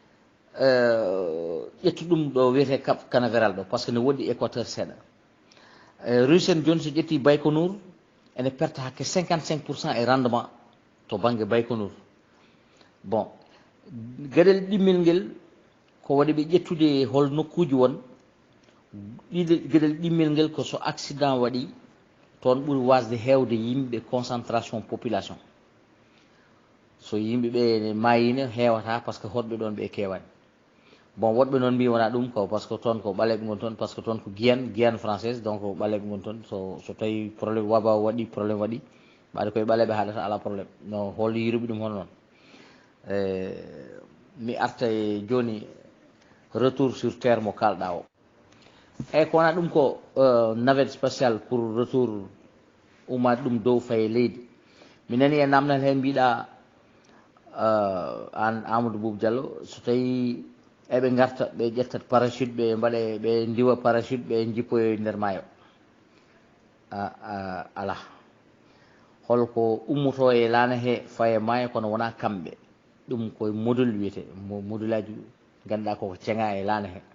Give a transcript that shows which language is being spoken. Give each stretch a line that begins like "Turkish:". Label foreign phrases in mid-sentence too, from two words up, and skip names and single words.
Fula: ƴettu ɗum ɗo wiyete cap canaveral ɗo
French: par ce que
Fula: ne woɗɗi équateur seeɗa russen joni so ƴetti baykonour ene perte hakke 55% e rendement to banggue baykonour bon gueɗel ɗimmel ngel ko waɗi ɓe ƴettude hol nokkuji won gueɗel ɗimmel ngel ko so accident waɗi toon ɓuuri wasde hewde yimɓe
French: concentration population
Fula: so yimɓeɓe mayino hewata
French: par ce que
Fula: hoɗɓe ɗon ɓe kewani bon woɗɓe noon mbi wona ɗum ko
French: par ce que
Fula: toon ko ɓaleɓe gon toon
French: par ce que
Fula: toon ko Guyane française donc ɓaleɓe gon toon so tawi probléme waba waɗi probléme waɗi ɓaade koye ɓaleɓe haɗata ala probléme no hol yiruɓe ɗum hono noon mi arta e joni
French: retour sur terre
Fula: mo kalɗa o eyyi ko wona ɗum ko
French: navette spatiale
Fula: pour retour ummade ɗum dow faye leydi mi nani e namdal hen mbiɗa an Amadou Boubou Diallo so tawi eɓe garta ɓe ƴettat parachute ɓe mbaɗe ɓe diwa parachute ɓe jippoyo nder maayo ala holko ummoto e laana he faye maayo kono wona kamɓe ɗum koye module wiyete module aji ganduɗa koko ceeŋa e laana